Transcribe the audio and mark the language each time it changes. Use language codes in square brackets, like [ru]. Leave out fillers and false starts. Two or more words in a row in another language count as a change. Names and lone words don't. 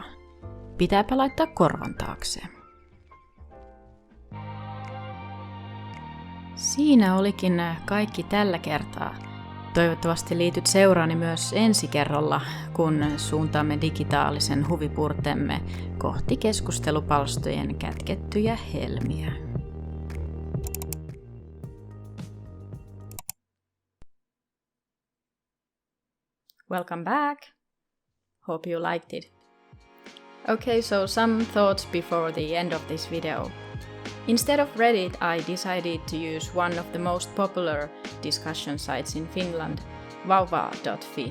[fi] Pitääpä laittaa korvan taakse. Siinä olikin kaikki tällä kertaa. Toivottavasti liityt seuraani myös ensi kerralla, kun suuntaamme digitaalisen huvipurtemme kohti keskustelupalstojen kätkettyjä helmiä. [en] Welcome back! Hope you liked it. Okay, so some thoughts before the end of this video. Instead of Reddit, I decided to use one of the most popular discussion sites in Finland, vauva.fi.